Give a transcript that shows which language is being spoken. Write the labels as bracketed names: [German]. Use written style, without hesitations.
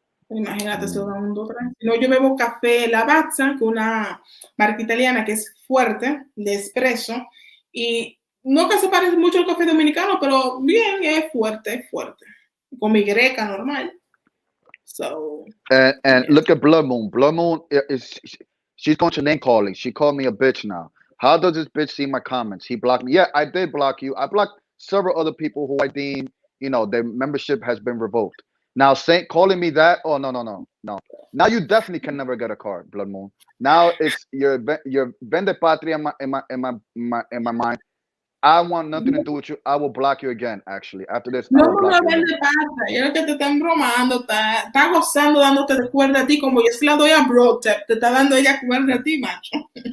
[Spanish] Imagínate, eso da un 2, 3. No, yo bebo café Lavazza, que una marca italiana que es fuerte, de espresso, y no que se parece mucho al café dominicano, pero bien, es fuerte, con mi greca normal. [English] So, And yeah. look at Blood Moon. Blood Moon she's going to name calling. She called me a bitch now. How does this bitch see my comments? He blocked me. Yeah, I did block you. I blocked several other people who I deem, their membership has been revoked. Now calling me that, oh no. Now you definitely can never get a card, Blood Moon. Now it's your [Spanish] vende patria [English] in my mind. I want nothing to do with you. I will block you again, actually. After this, I [Spanish] No, [English] will block you again. [Spanish] pasa. Yo creo que te están bromando, está gozando dándote de cuerda a ti, como yo se la doy a Brotep, te está dando ella cuerda a ti, macho.